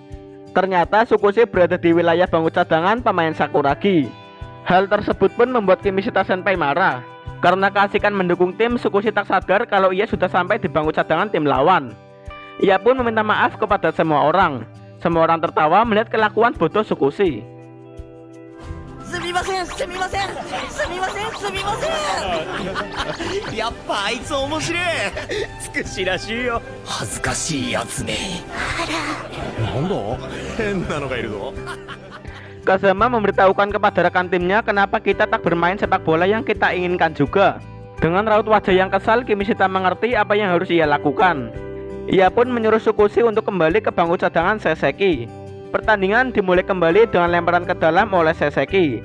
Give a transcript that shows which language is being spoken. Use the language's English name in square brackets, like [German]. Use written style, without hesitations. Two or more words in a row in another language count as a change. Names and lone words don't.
[Indonesian] Ternyata Tsukushi berada di wilayah bangku cadangan pemain Sakuragi. Hal tersebut pun membuat Kimishita Senpai marah. Karena keasikan mendukung tim, Tsukushi tak sadar kalau ia sudah sampai di bangku cadangan tim lawan. Ia pun meminta maaf kepada semua orang. Semua orang tertawa melihat kelakuan bodoh Tsukushi. [Japanese] すみません、すみません、すみません、すみません。やっぱあいつ面白い。つくしらしいよ。恥ずかしいやつめ。なんだ変なのがいるぞ。 [Indonesian] Kazama memberitahukan kepada rekan timnya kenapa kita tak bermain sepak bola yang kita inginkan juga. Dengan raut wajah yang kesal, Kimishita mengerti apa yang harus ia lakukan. Ia pun menyuruh Tsukushi untuk kembali ke bangku cadangan Saseki. Pertandingan dimulai kembali dengan lemparan ke dalam oleh Saseki.